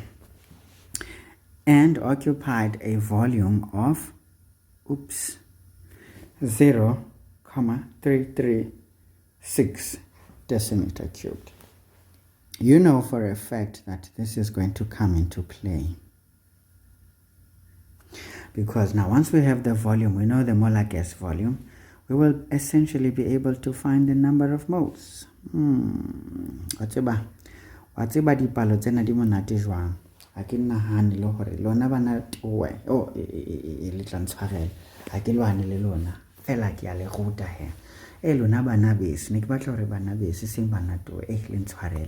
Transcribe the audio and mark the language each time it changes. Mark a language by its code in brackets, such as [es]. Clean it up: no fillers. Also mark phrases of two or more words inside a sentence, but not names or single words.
[en] And occupied a volume of 0.336 decimeter cubed. You know for a fact that this is going to come into play. Because now once we have the volume, we know the molar gas volume, we will essentially be able to find the number of moles. [st] Watseba dipalo tsena di monate jwang. Ha ke nahane le hore lona bana towe le tshwarela. Ha ke lwane le lona. Fela ke a le ruta he. Lona bana bese ne ke batla hore bana bese seng bana towe le ntshwarela.